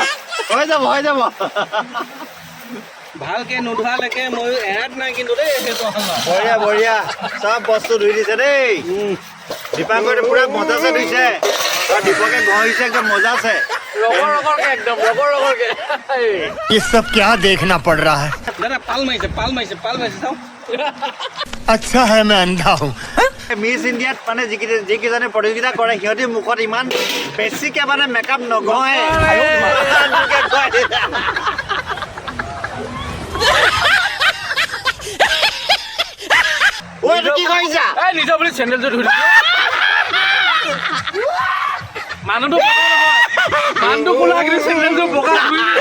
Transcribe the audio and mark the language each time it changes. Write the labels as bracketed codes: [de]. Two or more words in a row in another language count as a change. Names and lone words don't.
[as] হৈ যাব ভালকে নোধোৱালৈকে মই এৰাত নাই কিন্তু দেই সেইটো বঢ়িয়া চব বস্তু ধুই দিছে দেই দীপাংকৰে পুৰা মজাছে ধুইছে দীপকে ঘঁহিছে একদম মজা আছে ৰগৰ ৰগৰকে একদম ৰগৰ ৰগৰকে [hi] ये सब क्या देखना पड़ रहा है [as] দাদা পাল মাৰিছে চাওঁ [hi] अच्छा है मैं अंधा हूँ [as] মিছ ইণ্ডিয়াত মানে যিকেইজনে প্ৰতিযোগিতা কৰে সিহঁতে মুখত ইমান বেছিকে মানে মেকআপ নঘঁহে কি কৰিছা এই নিজৰ বুলি চেণ্ডেলযোৰ ধুই মানুহটো মানুহটো কোলা কিন্তু চেণ্ডেলযোৰ বগা ধুই